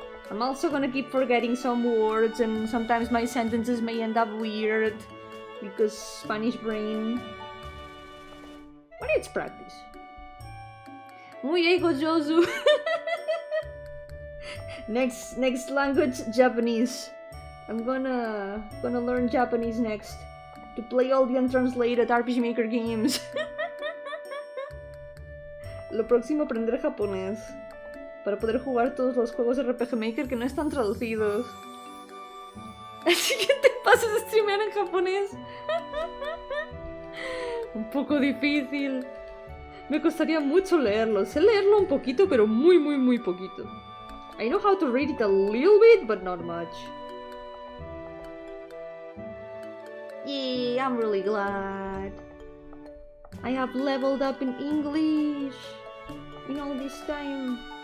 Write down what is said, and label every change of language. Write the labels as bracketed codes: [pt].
[en] I'm also gonna keep forgetting some words, and sometimes my sentences may end up weird because Spanish brain. But it's practice. Muy egojosu. Next language, Japanese. I'm gonna learn Japanese next to play all the untranslated RPG Maker games. [es] Lo próximo, aprender japonés para poder jugar todos los juegos de RPG Maker que no están traducidos. Así que te pases a streamear en japonés. Un poco difícil. Me costaría mucho leerlo. Sé leerlo un poquito, pero muy poquito. [en] I know how to read it a little bit, but not much. Yeah, I'm really glad. I have leveled up in English in all this time.